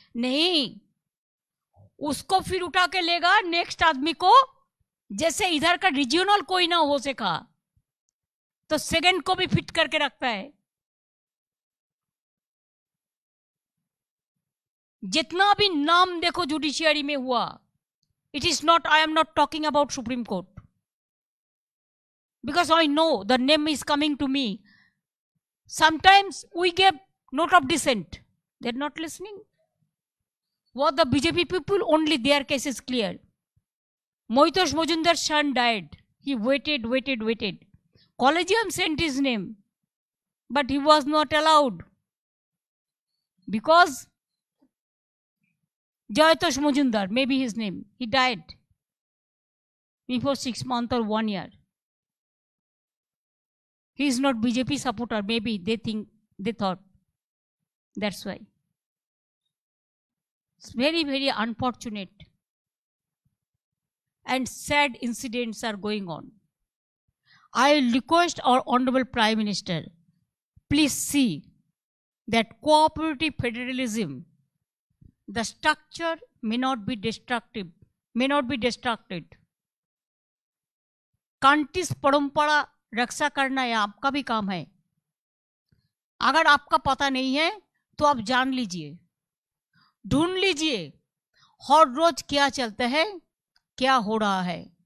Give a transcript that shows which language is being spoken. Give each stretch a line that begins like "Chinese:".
Hindi: नहीं, उसको फिर उठा के लेगा नेक्स्ट आदमी को, जैसे इधर का रीजनल कोई ना हो सका तो सेकंड को भी फिट करके रखता है। जितना भी नाम देखो जुडिशियरी में हुआ,
English: It is not, I am not talking about Supreme Court, because I know the name is coming to me. Sometimes we give note of dissent, they're not listening. What the BJP people, only their case is clear. Moitosh Mojumdar's son died, he waited. Collegium sent his name, but he was not allowed because Jayatosh Mojumdar, maybe his name, he died before 6 months or 1 year. He is not BJP supporter, maybe they thought. That's why. It's very, very unfortunate. And sad incidents are going on. I request our Honorable Prime Minister, please see that cooperative federalism, the structure may not be destructive, may not be destructed.
Hindi: Country's परंपरा रक्षा करना ये आपका भी काम है। अगर आपका पता नहीं है तो आप जान लीजिए, ढूंढ लीजिए, हर रोज क्या चलता है, क्या हो रहा है।